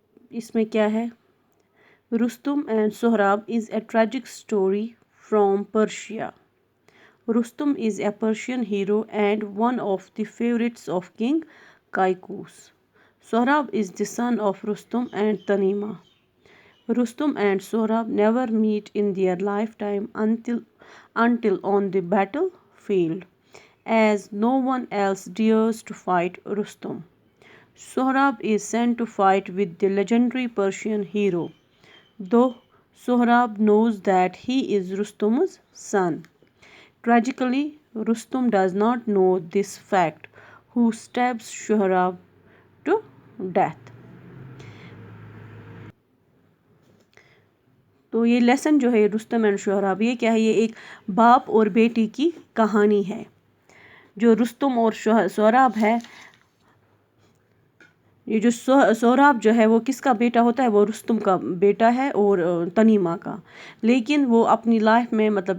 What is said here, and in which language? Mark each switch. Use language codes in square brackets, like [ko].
[ur] اس میں کیا ہے؟ [en] Rustum and Sohrab is a tragic story from Persia. Rustum is a Persian hero and one of the favorites of King Kaikous. Sohrab is the son of Rustum and Tanima. Rustum and Sohrab never meet in their lifetime until on the battlefield, as no one else dares to fight Rustum. Sohrab is sent to fight with the legendary Persian hero, though Sohrab knows that he is Rustum's son. Tragically, Rustum does not know this fact, who stabs Sohrab to death. [ur] تو یہ lesson جو ہے Rustam and Sohrab, یہ کیا ہے؟ یہ ایک باپ اور بیٹی کی کہانی ہے۔ جو رستم اور سہراب ہے، یہ جو سہراب جو ہے وہ کس کا بیٹا ہوتا ہے؟ وہ رستم کا بیٹا ہے اور تنیمہ کا۔ لیکن وہ اپنی لائف میں